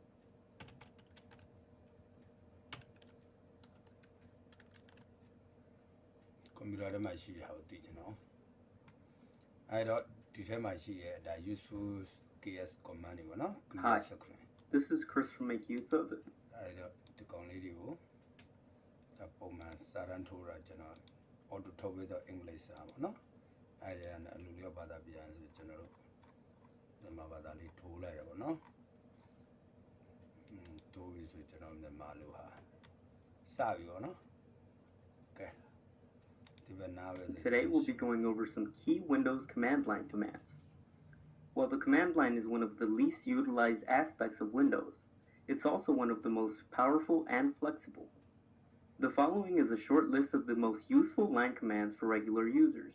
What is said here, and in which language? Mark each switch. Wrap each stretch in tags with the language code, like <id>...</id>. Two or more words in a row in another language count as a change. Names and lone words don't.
<my>ကွန်ပျူတာထဲမှာရှိတဲ့ဟာကိုသိချင်တော့အဲ့တော့ဒီထဲမှာရှိတဲ့ဒါ</my> <en>useful KS command</en> <my>တွေပေါ့နော်</my> <en>Hi, this is Chris from Make Use of It.</en> <my>အဲ့တော့ဒီကောင်လေးတွေကိုဒါပုံမှန်စာရန်ထိုးတာကျွန်တော် auto ထုတ်ပြီးတော့ English စာပေါ့နော်အဲ့ဒါနဲ့အလိုလျောက်ဘာသာပြန်ဆိုကျွန်တော်တို့မြန်မာဘာသာလေးထိုးလိုက်ရပါတော့ထိုးပြီးဆိုကျွန်တော်မြန်မာလိုဟာစပြီပေါ့နော်ကဲ</my> <en>Today we'll be going over some key Windows command line commands. While the command line is one of the least utilized aspects of Windows, it's also one of the most powerful and flexible. The following is a short list of the most useful line commands for regular users.</en>